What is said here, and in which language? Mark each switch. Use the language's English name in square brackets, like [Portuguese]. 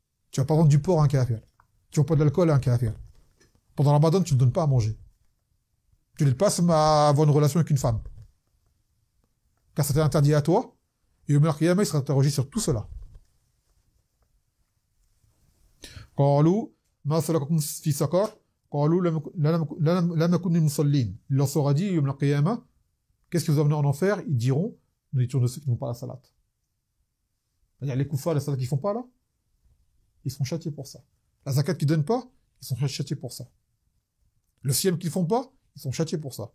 [French] Tu vas pas vendre du porc à un kafir. Tu vends pas de l'alcool à un kafir. Pendant le Ramadan, tu ne donnes pas à manger. Tu ne passes à avoir une relation avec une femme. Car ça t'est interdit à toi, et au Qiyamah, il sera interrogé sur tout cela. [Arabic] قالوا ما سلككم في سقر قالوا لم نكن من المصلين. [French] Il leur sera dit [Arabic] يوم القيامة, [French] qu'est-ce qui vous a amené en enfer? Ils diront, nous étions de ceux qui n'ont pas la salat. C'est-à-dire les kuffars, la salat qu'ils font pas là, ils sont châtiés pour ça. La zakat qu'ils donnent pas, ils sont châtiés pour ça. Le siyam qu'ils font pas, ils sont châtiés pour ça.